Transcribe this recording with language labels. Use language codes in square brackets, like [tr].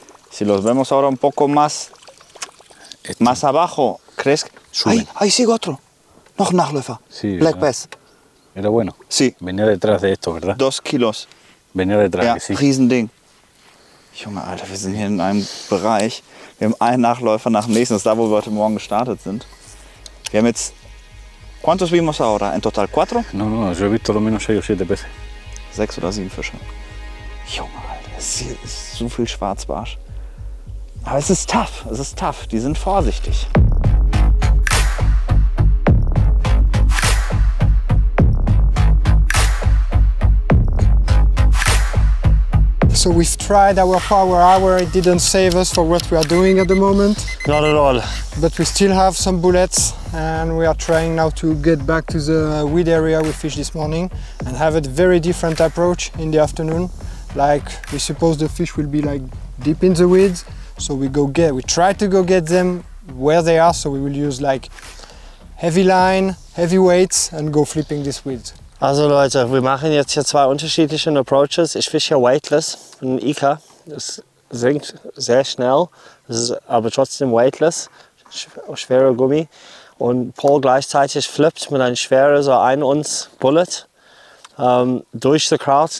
[es] Si los vemos ahora un poco más abajo, ¿crees? ¡Ay, sigue otro! [de] Noch Nachläufer. [es] Sí, Black Bass. Era bueno. Sí. Venía detrás de esto, ¿verdad? 2 Kilos. Venía detrás, [de] Ja, [es] que sí. [de] Riesending. Junge, Alter, wir sind hier in einem Bereich. Wir haben einen Nachläufer nach dem nächsten. Das ist da, wo wir heute Morgen gestartet sind. Wir haben jetzt... ¿Cuántos vimos ahora? ¿En total 4? No, yo he visto lo menos 6 o 7 peces. 6 oder 7 Fische. Junge, Alter, es ist so viel Schwarzbarsch. Aber es ist tough, die sind vorsichtig. [en] So we've tried our power hour, it didn't save us for what we are doing at the moment. Not at all. But we still have some bullets and we are trying now to get back to the weed area we fished this morning and have a very different approach in the afternoon. Like we suppose the fish will be like deep in the weeds, so we try to go get them where they are, so we will use like heavy line, heavy weights and go flipping these weeds. [de] Also Leute, wir machen jetzt hier 2 unterschiedliche Approaches. Ich fische hier weightless, ein Ika. Das sinkt sehr schnell, das ist aber trotzdem weightless, schwerer Gummi. Und Paul gleichzeitig flippt mit einem schweren, so 1 Uns Bullet durch the Crowd.